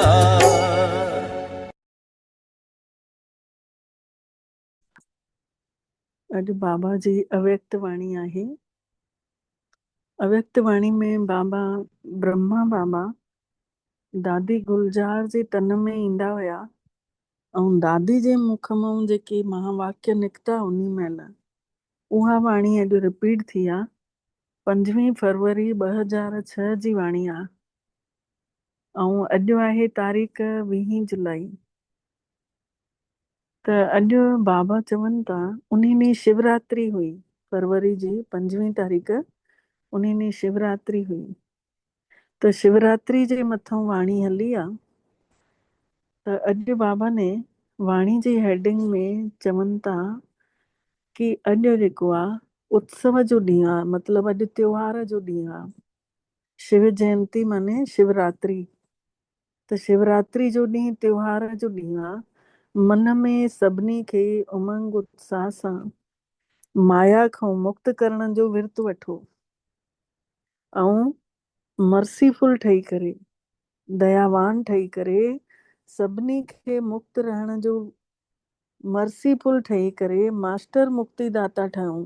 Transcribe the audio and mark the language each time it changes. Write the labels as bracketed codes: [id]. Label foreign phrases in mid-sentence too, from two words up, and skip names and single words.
[sd] अॼु बाबा जी अव्यक्त वाणी आहे। अव्यक्त वाणी में बाबा ब्रह्मा बाबा दादी गुलजार जे तन में ईंदा हुया, ऐं दादी जे मुख मां जेके महावाक्य निकिता उन महिल उहा वाणी अॼु रिपीट थी आहे। 5 फरवरी 2006 जी वाणी आहे, ऐं अॼु आहे तारीख़ 20 जुलाई। त अॼु बाबा चवनि था उन ॾींहुं शिवरात्रि हुई, फरवरी जी 5 तारीख़ उन ॾींहुं शिवरात्रि हुई। त शिवरात्रि जे मथां वाणी हली आहे। त अॼु बाबा ने वाणी जी हेडिंग में चवनि था कि अॼु जेको आहे उत्सव जो ॾींहुं आहे, मतिलबु अॼु त्योहार जो ॾींहुं आहे। शिव जयंती माने शिवरात्रि। त शिवरात्रि जो ॾींहुं त्योहार जो ॾींहुं आहे। मन में सभिनी खे उमंग उत्साह सां माया खां मुक्त करण जो विर्त वठो, ऐं मर्सीफुल ठही करे, दयावान ठही करे, सभिनी खे मुक्त रहण जो, मर्सीफुल ठही करे मास्टर मुक्तिदाता ठहूं।